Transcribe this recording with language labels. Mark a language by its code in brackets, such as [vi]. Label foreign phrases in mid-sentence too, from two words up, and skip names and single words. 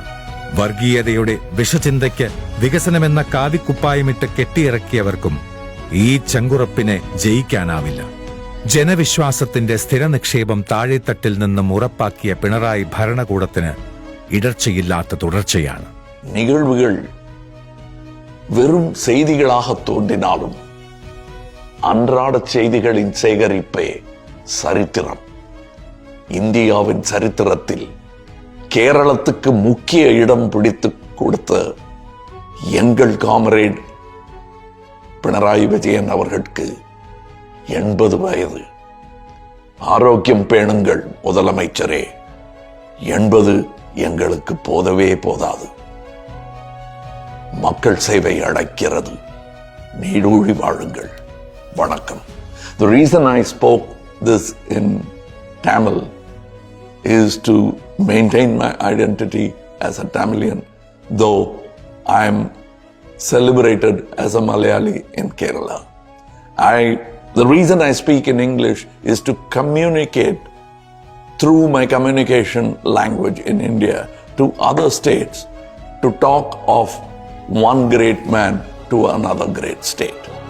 [ml] വർഗീയതയുടെ വിഷചിന്തയ്ക്ക് വികസനമെന്ന കാവിക്കുപ്പായമിട്ട് കെട്ടിയിറക്കിയവർക്കും ഈ ചങ്കുറപ്പിനെ ജയിക്കാനാവില്ല. ജനവിശ്വാസത്തിന്റെ സ്ഥിരനിക്ഷേപം താഴെത്തട്ടിൽ നിന്നും ഉറപ്പാക്കിയ പിണറായി ഭരണകൂടത്തിന് ഇടർച്ചയില്ലാത്ത തുടർച്ചയാണ്. [ta] நிகழ்வுகள் வெறும் செய்திகளாக தோன்றினாலும் அன்றாட செய்திகளின் சேகரிப்பே சரித்திரம். இந்தியாவின் சரித்திரத்தில் கேரளத்துக்கு முக்கிய இடம் பிடித்து கொடுத்த எங்கள் காமரேட் பினராயி விஜயன் அவர்களுக்கு 80 வயது. ஆரோக்கியம் பேணுங்கள் முதலமைச்சரே, 80 எங்களுக்கு போதவே போதாது. மக்கள் சேவை அடைக்கிறது. நீடூழி வாழுங்கள். வணக்கம். [en] The reason I spoke this in Tamil is to maintain my identity as a Tamilian, though I am celebrated as a Malayali in Kerala. The reason I speak in English is to communicate through my communication language in India to other states, to talk of one great man to another great state.